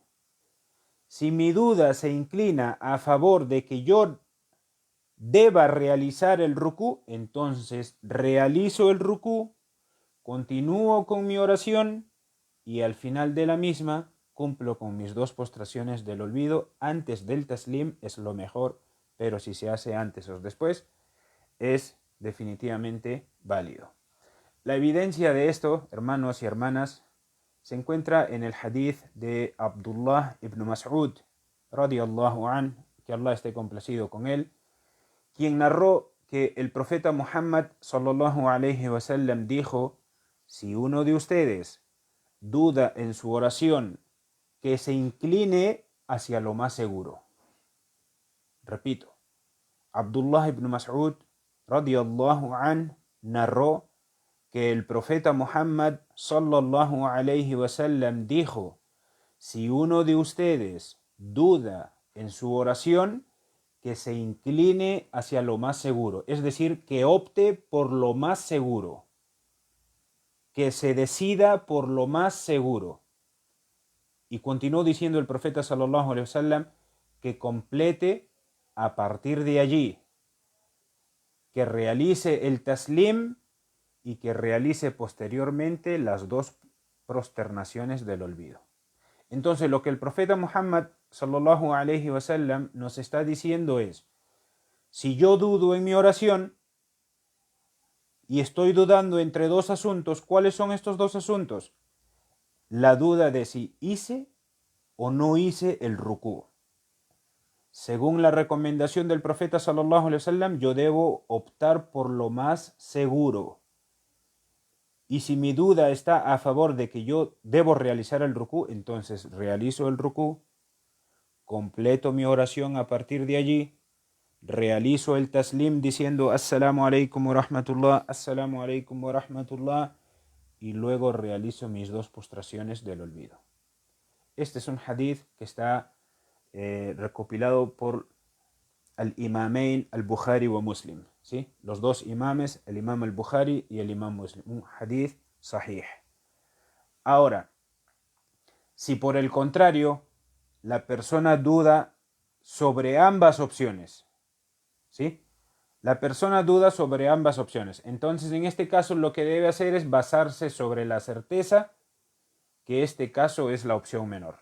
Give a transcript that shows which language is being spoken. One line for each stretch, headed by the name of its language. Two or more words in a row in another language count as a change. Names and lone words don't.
Spanish: Si mi duda se inclina a favor de que yo deba realizar el rukú, entonces realizo el rukú, continúo con mi oración y al final de la misma cumplo con mis dos postraciones del olvido. Antes del taslim es lo mejor, pero si se hace antes o después es definitivamente válido. La evidencia de esto, hermanos y hermanas, se encuentra en el hadith de Abdullah ibn Mas'ud,
Arabic: رضي الله عنه,
Spanish: que Allah esté complacido con él, quien narró que el profeta Muhammad
Arabic: صلى الله عليه وسلم
Spanish: dijo: si uno de ustedes duda en su oración, que se incline hacia lo más seguro. Repito, Abdullah ibn Mas'ud
Arabic: رضي الله عنه
Spanish: narró que el profeta Muhammad
Arabic: صلى الله عليه وسلم
Spanish: dijo: si uno de ustedes duda en su oración, que se incline hacia lo más seguro, es decir, que opte por lo más seguro, que se decida por lo más seguro. Y continuó diciendo el profeta
Arabic: صلى الله عليه وسلم
Spanish: que complete a partir de allí, que realice el taslim y que realice posteriormente las dos prosternaciones del olvido. Entonces lo que el profeta Muhammad
Arabic: صلى الله عليه وسلم
Spanish: nos está diciendo es: si yo dudo en mi oración y estoy dudando entre dos asuntos, ¿cuáles son estos dos asuntos? La duda de si hice o no hice el rukú. Según la recomendación del profeta
Arabic: صلى الله عليه وسلم,
Spanish: yo debo optar por lo más seguro. Y si mi duda está a favor de que yo debo realizar el rukú, entonces realizo el rukú, completo mi oración a partir de allí, realizo el taslim diciendo
Arabic: السلام عليكم ورحمة الله, السلام عليكم ورحمة الله,
Spanish: y luego realizo mis dos postraciones del olvido. Este es un hadith que está recopilado por
Arabic: الإمامين البخاري ومسلم,
Spanish: ¿sí? Los dos imames, el imam al-Bukhari y el imam Muslim. Un
Arabic: حديث صحيح.
Spanish: Ahora, si por el contrario la persona duda sobre ambas opciones, ¿sí? La persona duda sobre ambas opciones. Entonces, en este caso, lo que debe hacer es basarse sobre la certeza que este caso es la opción menor.